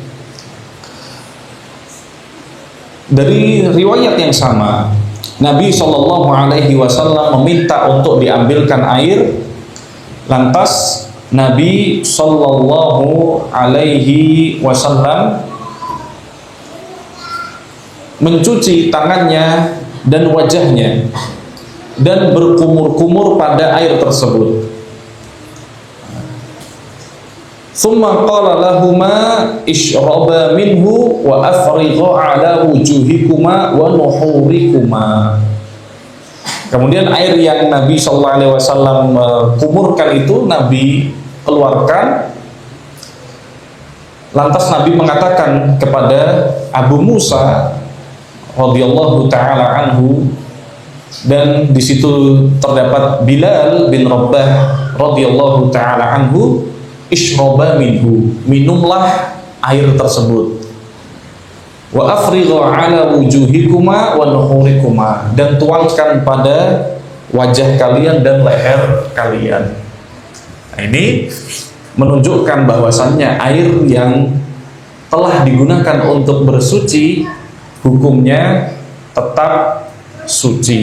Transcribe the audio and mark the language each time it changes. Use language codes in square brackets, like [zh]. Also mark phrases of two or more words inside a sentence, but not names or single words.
[id] dari riwayat yang sama, Nabi [ar] صلى الله عليه وسلم [id] meminta untuk diambilkan air, lantas Nabi [ar] صلى الله عليه وسلم [id] mencuci tangannya dan wajahnya dan berkumur-kumur pada air tersebut. [ar] ثم قال لهما اشربا منه وأفرغا على وجوهكما ونحوركما. [id] Kemudian air yang Nabi [ar] صلى الله عليه وسلم [id] kumurkan itu Nabi keluarkan. Lantas Nabi mengatakan kepada Abu Musa [ar] رضي الله تعالى عنه, [id] dan di situ terdapat Bilal bin Rabah [ar] رضي الله تعالى عنه, اشربا منه, [id] minumlah air tersebut, [ar] وأفرغا على وجوهكما ونحوركما, [id] dan tuangkan pada wajah kalian dan leher kalian. Nah, ini menunjukkan bahwasannya air yang telah digunakan untuk bersuci hukumnya tetap suci.